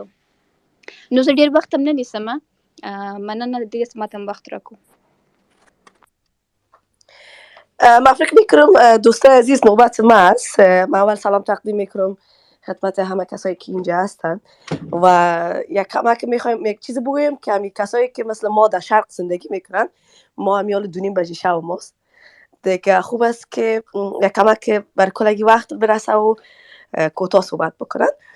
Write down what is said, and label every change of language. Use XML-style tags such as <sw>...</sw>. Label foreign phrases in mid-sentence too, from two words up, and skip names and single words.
<ps>نو زه ډېر وخت هم نه نیسم، مننه د دې چې ماته وخت راکړو.</ps> <fa>من فکر میکنم دوستان عزیز نوبت ما است. من اول سلام تقدیم میکنم خدمت همه کسایی که اینجا هستن و یک کمک میخوایم یک چیز بگویم که همین کسایی که مثل ما در شرق زندگی میکنن، ما هم یال 2:30 شب ماست دیگه، خوب است که یک کمک بر کلگی وقت برسه و کوتاه صحبت بکنن.</fa>